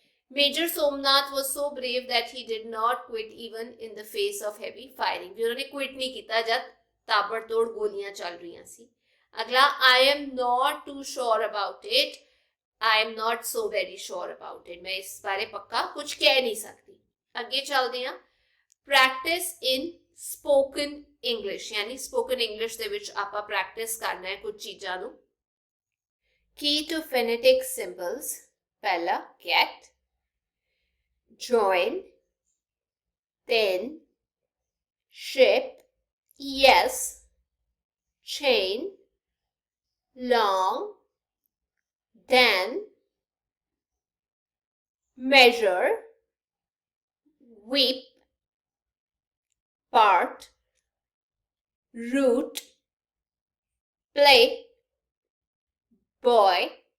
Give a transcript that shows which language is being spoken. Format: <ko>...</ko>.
<en>Major Somnath was so brave that he did not quit even in the face of heavy firing।</en> <hi>भी उन्होंने quit नहीं किया जब ताबड़तोड़ गोलियां चल रही सी।</hi> <en>अगला, I am not too sure about it, I am not so very sure about it।</en> <hi>मैं इस बारे पक्का कुछ कह नहीं सकती। आगे चलते हैं,</hi> <en>practice in spoken English,</en> <pa>यानी spoken English ਦੇ ਵਿੱਚ ਆਪਾਂ ਪ੍ਰੈਕਟਿਸ ਕਰਨਾ ਹੈ ਕੁਝ ਚੀਜ਼ਾਂ ਨੂੰ।</pa> <en>Key to phonetic symbols, पहला get, join, then, ship, yes, chain, long, then, measure, weep, part, root, play, boy,</en>